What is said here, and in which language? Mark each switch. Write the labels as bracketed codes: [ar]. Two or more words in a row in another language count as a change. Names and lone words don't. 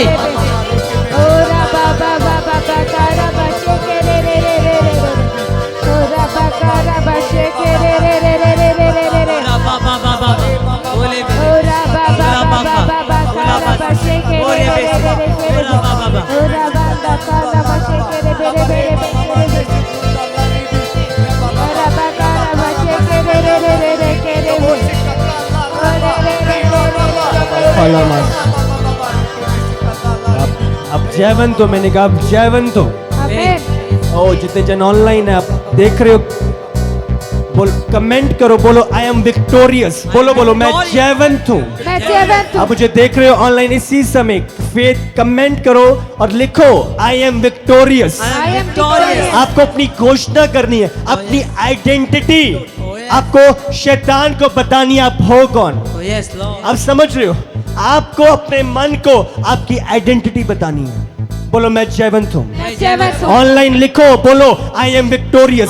[hi] Ora baba baba bakara bashe kere re re re re re. Ora bakara bashe kere re re re re re re re. बाबा बाबा बोले Ora baba baba bakara bashe kere re re re re re. Ora baba bakara bashe kere re re re re re. Ora bakara bashe kere re re re re kere. Ora re re re re re. अब जयवंत हो। मैंने कहा अब जयवंत हो। [en] Amen. [hi] ओ जितने जन ऑनलाइन है आप देख रहे हो बोल कमेंट करो बोलो [en] I am victorious. [hi] बोलो मैं जयवंत हूँ। मैं जयवंत हूँ। आप मुझे देख रहे हो ऑनलाइन इसी समय फेथ कमेंट करो और लिखो [en] I am victorious. I am victorious. [hi] आपको अपनी घोषणा करनी है अपनी आइडेंटिटी आपको शैतान को बतानी है आप हो कौन। [en] Yes Lord [hi] आप समझ रहे हो आपको अपने मन को आपकी आइडेंटिटी बतानी है। बोलो मैं जयवंत हूँ। मैं जयवंत हूँ। ऑनलाइन लिखो बोलो [en] I am victorious.